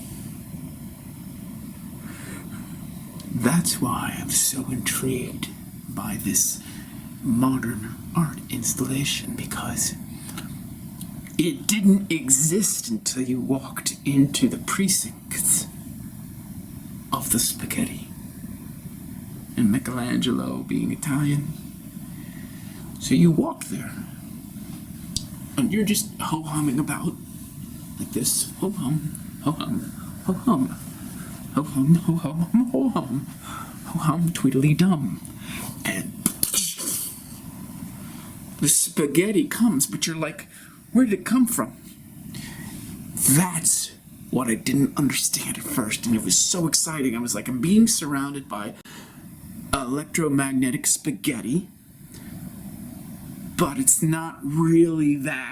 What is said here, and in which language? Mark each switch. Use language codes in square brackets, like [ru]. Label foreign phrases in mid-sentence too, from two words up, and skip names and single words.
[en] That's why I'm so intrigued by this modern art installation, because it didn't exist until you walked into the precincts of the spaghetti. And Michelangelo being Italian. So you walk there, and you're just ho-humming about like this. Ho-hum, ho-hum, ho-hum, ho-hum, ho-hum, ho-hum, ho-hum, tweedly-dum. And the spaghetti comes, but you're like, where did it come from? That's what I didn't understand at first, and it was so exciting. I was like, I'm being surrounded by electromagnetic spaghetti, but it's not really that.